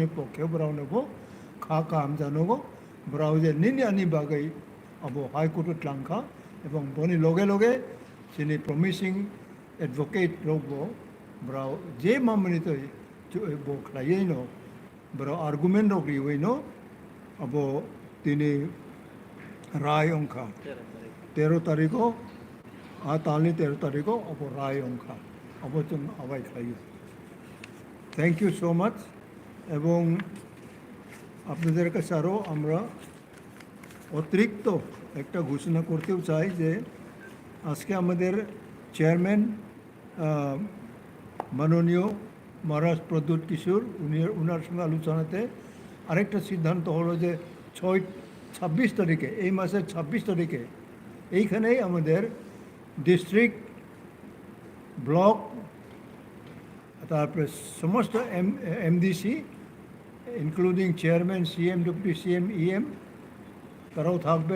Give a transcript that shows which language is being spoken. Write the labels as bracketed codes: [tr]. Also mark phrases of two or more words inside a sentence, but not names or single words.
[trp] पक्षे ब्राउनो खा काम जानोगो ब्राउजे निन्यानि बागै अब हाइकोर्ट लांखा एवं बनि लगे लगे चिनि [en] promising advocate [trp] रोगबो ब्राउ जे मामनि तो बो खायैनो ब्राउ आर्गुमेंट रोगरिवैनो अब तिनि राय अंखा 13 तारिखो तालनि 13 तारिखो अब राय अंखा अब जों आवाय खायो। [en] Thank you so much. [bn] एवं আপনাদের কাছে আরও আমরা অতিরিক্ত একটা ঘোষণা করতেও চাই যে আজকে আমাদের চেয়ারম্যান মাননীয় মহারাজ প্রদ্যুৎ কিশোর উনার সঙ্গে আলোচনাতে আরেকটা সিদ্ধান্ত হলো যে 26 তারিখে, এই মাসের 26 তারিখে এইখানেই আমাদের ডিস্ট্রিক্ট, ব্লক, তারপরে সমস্ত এমডিসি [en] including chairman, [bn] সিএম, [en] deputy CM, [bn] ইএম তারাও থাকবেন।